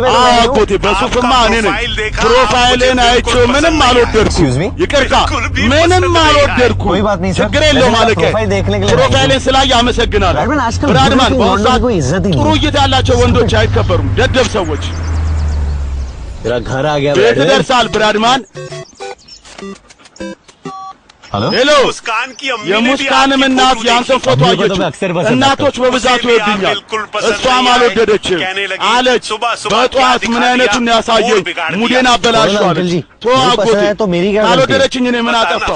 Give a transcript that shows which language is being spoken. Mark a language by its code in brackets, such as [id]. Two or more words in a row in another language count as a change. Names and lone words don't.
[am] አጎቴ በሱፍማ እኔ ነኝ። ፕሮፋይሌን አይቼው ምንም አልወደድኩም። ይቅርታ ምንም አልወደድኩም። ችግር የለውም አለቀ። ፕሮፋይሌን ስላየ አመሰግናለሁ ብራድማን። በአሁኑ ሰዓት ጥሩ እይታ ያላቸው ወንዶች አይከበሩም፣ ደደብ ሰዎች። [hi] घर आ गया। [am] ቤት ደርሳል ብራድማን። ሄሎ የሙስካንም እናት የአንተን ፎቶ አየችው። እናቶች በብዛት ይወዱኛል፣ እሷም አልወደደችም አለች። በጠዋት ምን አይነቱን ያሳየኝ ሙዴን አበላሽዋለች። ተው አጎቴ፣ ካልወደደችኝ እኔ ምን አጠፋው?